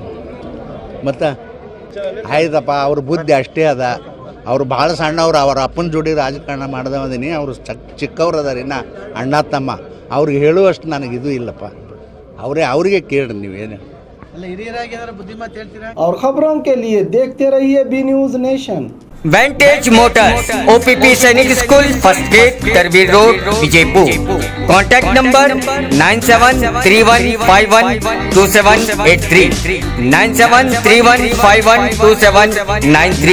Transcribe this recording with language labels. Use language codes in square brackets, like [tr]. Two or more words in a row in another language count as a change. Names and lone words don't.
[kn] ಮತ್ತು ಆಯ್ತಪ್ಪ, ಅವ್ರ ಬುದ್ಧಿ ಅಷ್ಟೇ ಅದ. ಅವ್ರು ಭಾಳ ಸಣ್ಣವ್ರು, ಅವ್ರ ಅಪ್ಪನ ಜೋಡಿ ರಾಜಕಾರಣ ಮಾಡ್ದವದೀನಿ. ಅವರು ಚಿಕ್ಕವ್ರು ಅದಾರ, ಇನ್ನು ಅಣ್ಣ ತಮ್ಮ. ಅವ್ರಿಗೆ ಹೇಳುವಷ್ಟು ನನಗಿದು ಇಲ್ಲಪ್ಪ. ಅವ್ರಿಗೆ ಕೇಳ್ರಿ ನೀವೇನು. ಅಲ್ಲ, ಹಿರಿಯರಾಗಿ ಏನಾರ ಬುದ್ಧಿಮಾತು ಹೇಳ್ತೀರಾ? [hi] और खबरों के लिए देखते रहिए बी न्यूज नेशन। वेंटेज मोटर्स, ओपीपी सैनिक स्कूल, फर्स्ट गेट, तरबीर रोड, विजयपुर। [en] contact number [hi] 9731512783, 9731512793।